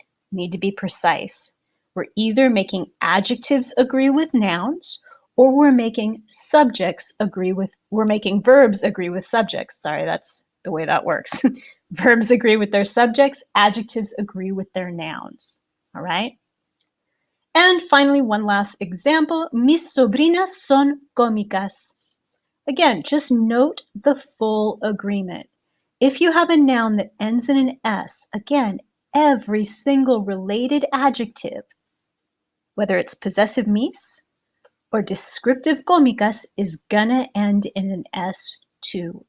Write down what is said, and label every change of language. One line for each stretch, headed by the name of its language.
English: You need to be precise. We're either making adjectives agree with nouns, or we're making verbs agree with subjects. Sorry, that's the way that works. Verbs agree with their subjects, adjectives agree with their nouns. All right? And finally, one last example.
Spanish: Mis sobrinas son cómicas.
English: Again, just note the full agreement. If you have a noun that ends in an S, again, every single related adjective, whether it's possessive mis or descriptive cómicas, is gonna end in an S too.